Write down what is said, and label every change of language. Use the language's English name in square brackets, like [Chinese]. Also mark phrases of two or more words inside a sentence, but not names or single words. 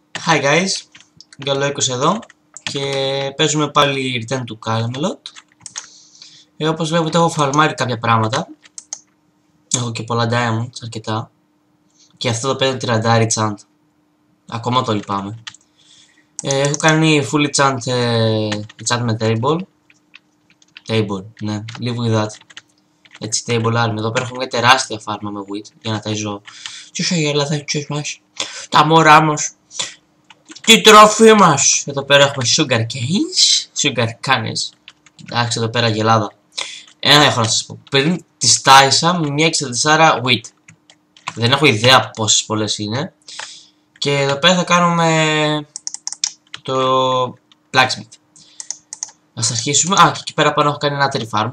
[English] Hi guys, [Greek] Γκαλόικος εδώ και παίζουμε πάλι Return to Camelot. Όπως βλέπετε έχω φαρμάρει κάποια πράγματα. Έχω και πολλά diamonds, αρκετά. Και αυτό το παίρνει 30 enchant. Ακόμα το λυπάμαι. Έχω κάνει [English] full enchantment table. Table, ναι, live with that. Έτσι, table army. [Greek] Εδώ πέρα έχουμε μια τεράστια φάρμα με wheat για να ταΐζω τους αγελαδάκους μας, τα μωρά μας, τη τροφή μας. Εδώ πέρα έχουμε [English] sugar canes, sugar canes. [Greek] Εντάξει, εδώ πέρα γελάδα. Ένα έχω να σας πω. Πριν τις τάισα με μια 64 wheat. Δεν έχω ιδέα πόσες πολλές είναι. Και εδώ πέρα θα κάνουμε το blacksmith. Ας αρχίσουμε. Α, και εκεί πέρα πάνω έχω κάνει ένα [English] tree farm.